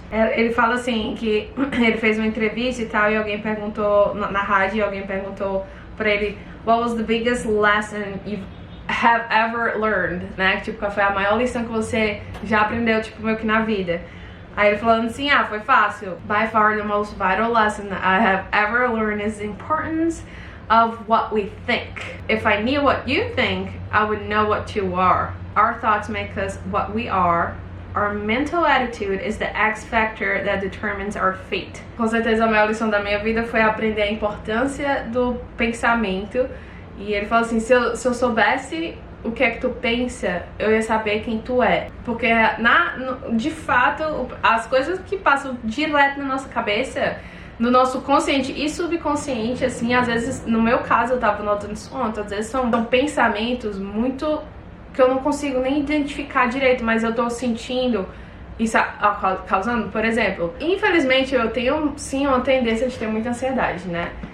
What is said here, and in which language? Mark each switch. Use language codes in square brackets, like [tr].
[pt] Ele fala assim, que ele fez uma entrevista e tal, e alguém perguntou, na rádio, alguém perguntou pra ele, [en] what was the biggest lesson you have ever learned, [pt] né? Tipo, qual foi a maior lição que você já aprendeu, tipo, meio que na vida? Aí ele falando assim, foi fácil. [en] By far the most vital lesson I have ever learned is the importance of what we think. If I knew what you think, I would know what you are. Our thoughts make us what we are. Our mental attitude is the X factor that determines our fate. [pt] Com certeza a maior lição da minha vida foi aprender a importância do pensamento. E ele falou assim, se eu soubesse o que é que tu pensa, eu ia saber quem tu é. Porque de fato, as coisas que passam direto na nossa cabeça, no nosso consciente e subconsciente, assim, às vezes, no meu caso, eu tava notando isso ontem, às vezes são pensamentos muito que eu não consigo nem identificar direito, mas eu tô sentindo isso causando, por exemplo, infelizmente eu tenho sim uma tendência de ter muita ansiedade, né?